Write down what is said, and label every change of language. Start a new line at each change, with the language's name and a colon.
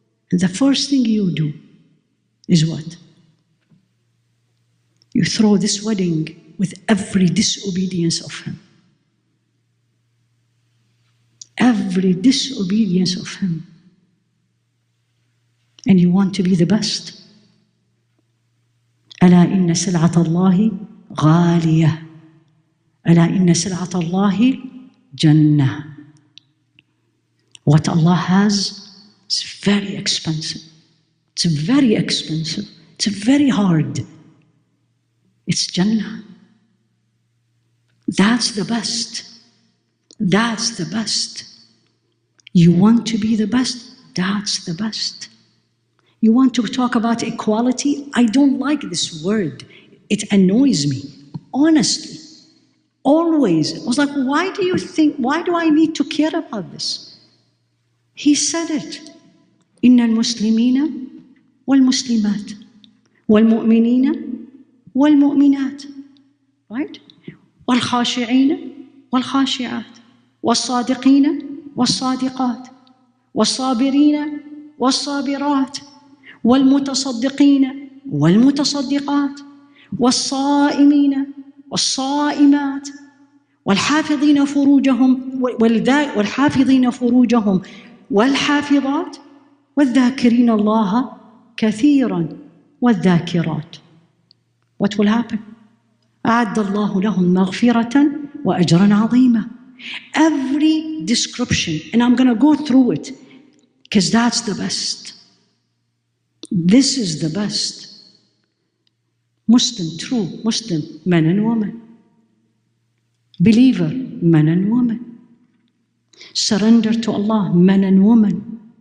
English: And the first thing you do is what? You throw this wedding with every disobedience of him. Every disobedience of him. And you want to be the best.
Arabic: ألا إن سلعة الله غالية. ألا إن سلعة الله
English: Jannah. What Allah has is very expensive. It's very expensive. It's very hard. It's Jannah. That's the best. That's the best. You want to be the best? That's the best. You want to talk about equality? I don't like this word. It annoys me, honestly. Always. I was like, why do I need to care about this? He said it.
Arabic: إن المسلمين والمسلمات والمؤمنين والمؤمنات.
English: Right?
Arabic: والخاشعين والخاشعات والصادقين والصادقات والصابرين والصابرات والمتصدقين والمتصدقات والصائمين والصائمات والحافظين فروجهم والحافظين فروجهم والحافظات والذاكرين الله كثيرا والذاكرات.
English: What will happen?
Arabic: أعد الله لهم مغفرة وأجرا عظيما.
English: Every description, and I'm going to go through it because that's the best. This is the best. Muslim, true Muslim, men and women. Believer, men and women. Surrender to Allah, men and women.